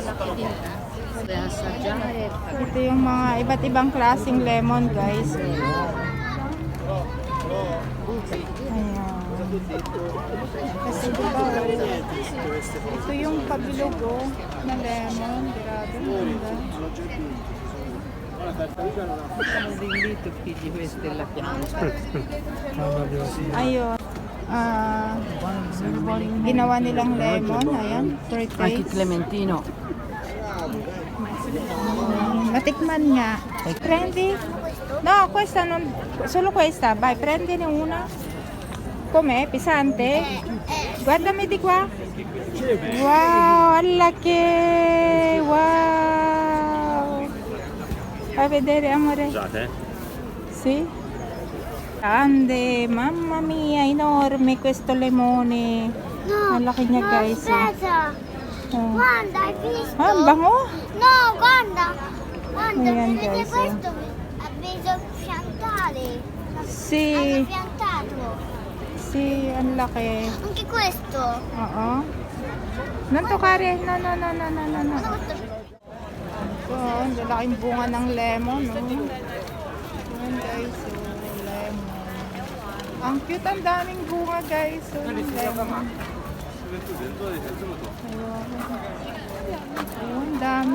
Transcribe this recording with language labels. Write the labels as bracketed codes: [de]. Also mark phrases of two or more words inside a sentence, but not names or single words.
[tl] Ito yung mga iba't ibang klaseng lemon, guys. Ayan. Kasi diba, ito yung pabilog na lemon. Grabe, ang ganda. [it] Invito figli questa è la pianta. [tl] Ayun. Ginawa nilang lemon. Ayan. For [it] Anche taste. Clementino. [tl] Matikman nga. [it] Prendi? No, questa non... Solo questa. Vai, prendine una. Com'è? Pesante? Guardami di qua. Wow, alla che... Wow. Fai vedere, amore. Scusate, Sì. Grande, mamma mia, enorme questo lemone. No, [tl] Ang laki niya, no, guys. [it] aspetta. Oh. Guarda, hai visto? [tl] Ah, ang bango. [it] No, guarda. Guarda, [tl] Ayan, [it] vedete guys, questo? Ha preso piantare. Sì, Hanno piantato. sì, [tl] ang laki. [it] Anche questo. Oo. Non toccare. No, no, no, no, no, no, no. Guarda questo. [tl] Ito, ang lalaking bunga ng lemon, no? Ayan, guys, lemon. Ang cute, ang daming bunga, guys. Lemon. Ayun, ang dami.